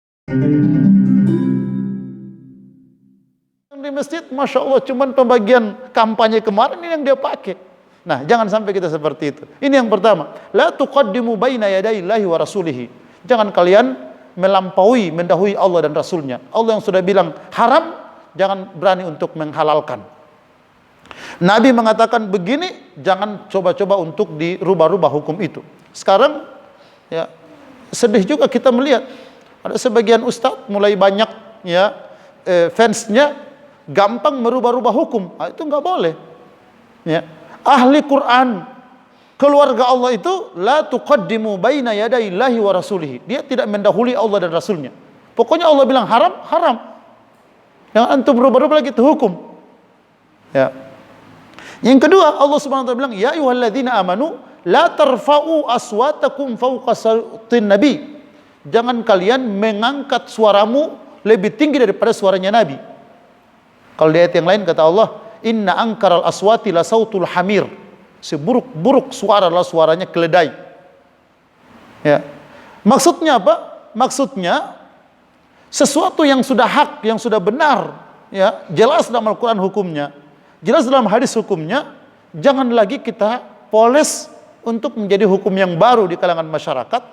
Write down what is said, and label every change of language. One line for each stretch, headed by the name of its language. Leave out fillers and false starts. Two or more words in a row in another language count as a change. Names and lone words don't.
Indonesian: Di masjid,
Arabic: ما شاء الله,
Indonesian: cuman pembagian kampanye kemarin ini yang dia pakai. Nah, jangan sampai kita seperti itu. Ini yang pertama.
Arabic: لا تقدموا بين يدي الله ورسوله.
Indonesian: Jangan kalian mendahului Allah dan Rasulnya. Allah yang sudah bilang haram, jangan berani untuk menghalalkan. Nabi mengatakan begini, jangan coba-coba untuk dirubah-rubah hukum itu. Sekarang, ya, sedih juga kita melihat ada sebagian ustadz mulai banyak, ya, fansnya gampang merubah-rubah hukum. Nah, itu nggak boleh. Ya. Ahli Quran, keluarga Allah itu
Arabic: لا تقدموا بين يدي الله ورسوله.
Indonesian: Dia tidak mendahului Allah dan Rasulnya. Pokoknya Allah bilang haram, haram. Jangan antum berubah-ubah lagi itu hukum. Ya. Yang kedua, Allah
Arabic: سبحانه وتعالى
Indonesian: bilang,
Arabic: يا أيها الذين آمنوا لا ترفعوا أصواتكم فوق صوت النبي.
Indonesian: Jangan kalian mengangkat suaramu lebih tinggi daripada suaranya Nabi. Kalau di ayat yang lain kata Allah,
Arabic: إن أنكر الأصوات لصوت الحمير.
Indonesian: Seburuk-buruk suara adalah suaranya keledai. Ya. Maksudnya apa? Maksudnya sesuatu yang sudah hak, yang sudah benar, ya, jelas dalam Al-Qur'an hukumnya, jelas dalam hadis hukumnya, jangan lagi kita poles untuk menjadi hukum yang baru di kalangan masyarakat.